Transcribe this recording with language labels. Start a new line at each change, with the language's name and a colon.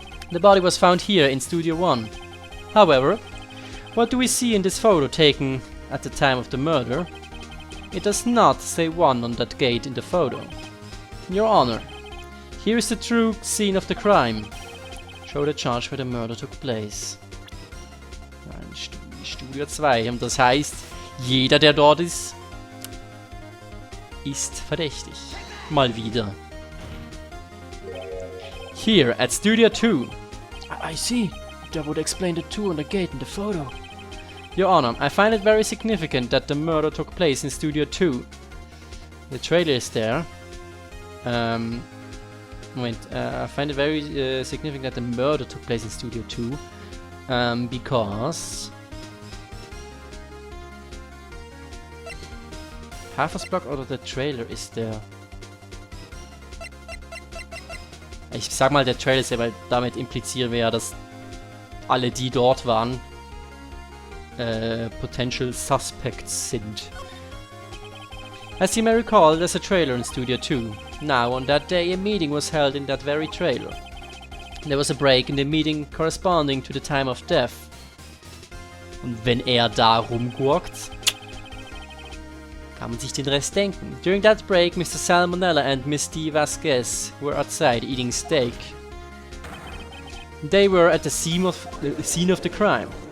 English: The body was found here in Studio 1. However, what do we see in this photo taken at the time of the murder? It does not say 1 on that gate in the photo. Your Honor, here is the true scene of the crime. Show the charge where the murder took place. Studio 2.
German: Und das heißt, jeder, der dort ist verdächtig. Mal wieder.
English: Here at Studio 2. I see. That would explain the 2 on the gate in the photo. Your Honor, I find it very significant that the murder took place in Studio 2. The trailer is there. I find it very significant that the murder took place in Studio 2. Because...
German: Half Block oder der Trailer ist der... Ich sag mal, der Trailer ist ja, weil damit implizieren wir ja, dass alle, die dort waren,
English: potential suspects
German: sind.
English: As you may recall, there's a trailer in Studio 2. Now, on that day, a meeting was held in that very trailer. There was a break in the meeting corresponding to the time of death.
German: Und wenn er da rumgurkt, kann man sich den Rest denken.
English: During that break, Mr. Salmonella and Miss D. Vasquez were outside eating steak. They were at the scene of the crime.